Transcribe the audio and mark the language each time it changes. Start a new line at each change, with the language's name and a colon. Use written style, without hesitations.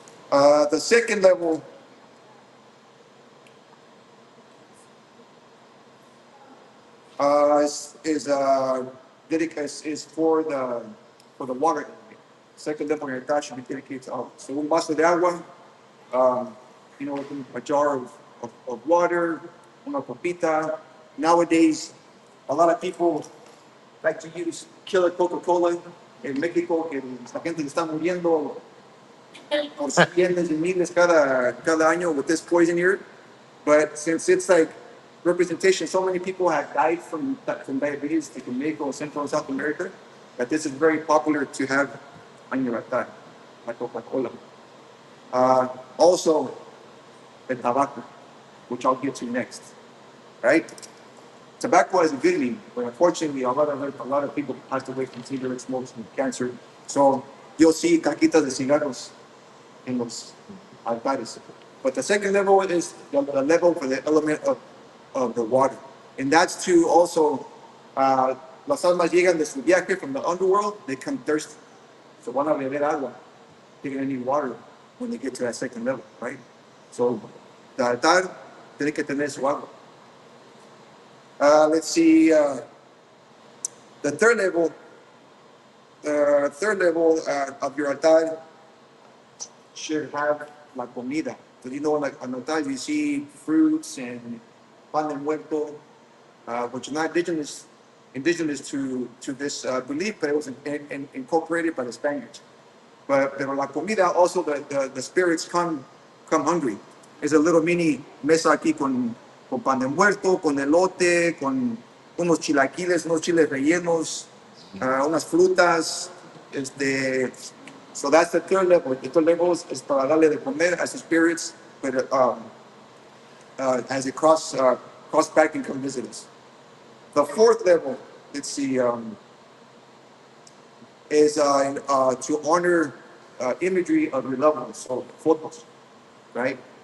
English: The second level is for the water. Second level of your altar should be dedicated to agua. So
Spanish: un vaso de agua,
English: um, a jar of water, una copita. Nowadays, a lot of people like to use killer Coca-Cola.
Spanish: En México, que la gente está muriendo por cientos y miles cada año
English: with this poison here. But since it's like representation, so many people have died from diabetes, like in Mexico, Central and South America, that this is very popular to have on your altar, like Coca-Cola. Also, the tobacco, which I'll get to next, right? Tobacco is a good thing, but unfortunately, a lot of people passed away from cigarette smokes and cancer. So you'll see caquitas de cigarros in los altares. But the second level is the level for the element of the water, and that's to also
Spanish: las almas llegan de su viaje
English: from the underworld. They come thirsty, so
Spanish: van a beber agua.
English: They're gonna need water when they get to that second level, right? So the altar
Spanish: tiene que tener su agua.
English: Let's see. The third level of your altar should have la comida. So like on altar, you see fruits and pan de muerto, which are not indigenous to this belief, but it was incorporated by the Spaniards.
Spanish: Pero la comida,
English: also the spirits come hungry. There's a little
Spanish: mini mesa aquí con pan de muerto, con elote, con unos chilaquiles, unos chiles rellenos, unas frutas.
English: So that's the third level. The third level is
Spanish: para darle de comer
English: as the spirits, but as they cross back and come visit us. The fourth level, let's see, is to honor imagery of your loved ones, so photos, right?